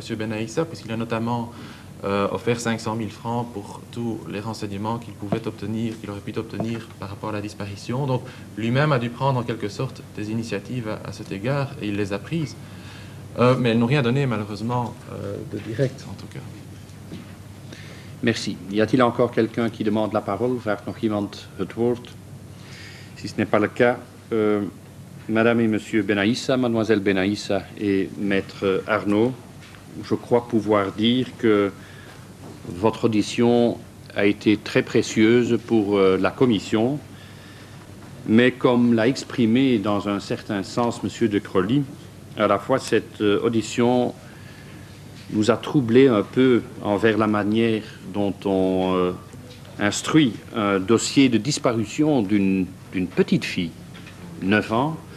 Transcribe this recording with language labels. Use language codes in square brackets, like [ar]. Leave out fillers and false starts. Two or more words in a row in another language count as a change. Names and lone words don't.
[fr] Benaïssa, puisqu'il a notamment offert 500 000 francs pour tous les renseignements qu'il pouvait obtenir, qu'il aurait pu obtenir par rapport à la disparition. Donc, lui-même a dû prendre en quelque sorte des initiatives à cet égard, et il les a prises. Mais elles n'ont rien donné, malheureusement, de direct, en tout cas. Merci. Y a-t-il encore quelqu'un qui demande la parole? [nl] Vraagt nog iemand het woord? [fr] Si ce n'est pas le cas, Madame et Monsieur Benaïssa, Mademoiselle Benaïssa et Maître Arnaud, je crois pouvoir dire que votre audition a été très précieuse pour la Commission, mais comme l'a exprimé dans un certain sens Monsieur de Crolly, à la fois cette audition nous a troublé un peu envers la manière dont on instruit un dossier de disparition d'une petite fille, 9 ans,